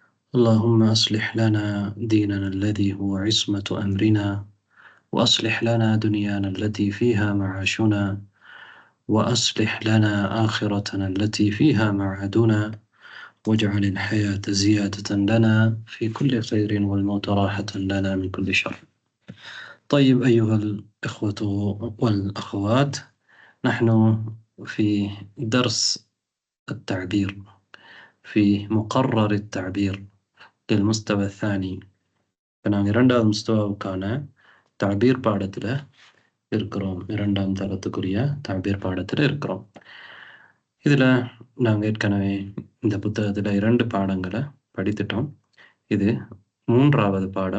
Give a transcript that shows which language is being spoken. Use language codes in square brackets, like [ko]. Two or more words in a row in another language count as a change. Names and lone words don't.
[ar] اللهم أصلح لنا ديننا الذي هو عصمة أمرنا، وأصلح لنا دنيانا التي فيها معاشنا، وأصلح لنا آخرتنا التي فيها معادنا، واجعل الحياة زيادة لنا في كل خير والموت راحة لنا من كل شر. طيب أيها الإخوة والأخوات، نحن في درس التعبير، في مقرر التعبير للمستوى الثاني. [ta] நாங்கள் இரண்டாவது முஸ்தவாவுக்கான தாபீர் பாடத்தில் இருக்கிறோம். இரண்டாம் தரத்துக்குரிய தாபீர் பாடத்தில் இருக்கிறோம். இதில் நாங்கள் ஏற்கனவே இந்த புத்தகத்தில் 2 பாடங்களை படித்துட்டோம். இது 3வது பாடம்.